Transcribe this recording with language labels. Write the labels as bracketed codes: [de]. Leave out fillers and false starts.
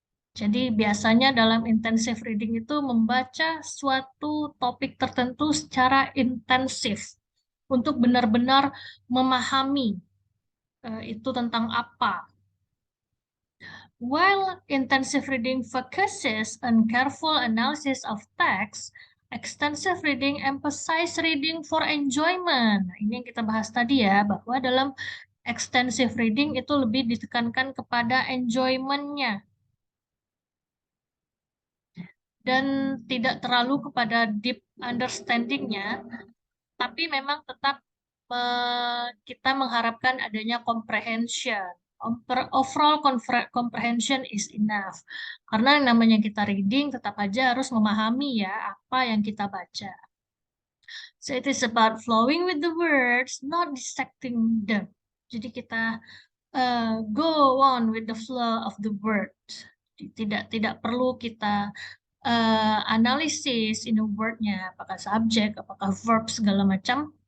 [id] Jadi biasanya dalam intensive reading itu membaca suatu topik tertentu secara intensif untuk benar-benar memahami itu tentang apa. [en] While intensive reading focuses on careful analysis of text, extensive reading emphasize reading for enjoyment. [id] Nah, ini yang kita bahas tadi ya, bahwa dalam extensive reading itu lebih ditekankan kepada enjoyment-nya dan tidak terlalu kepada deep understanding-nya, tapi memang tetap kita mengharapkan adanya comprehension. [en] Overall comprehension is enough. [id] Karena yang namanya kita reading tetap aja harus memahami ya apa yang kita baca. [en] So it is about flowing with the words, not dissecting them. [id] Jadi kita [en] go on with the flow of the words. [id] Tidak perlu kita analisis [en] in the word-nya, [id] apakah subjek, apakah verb, segala macam.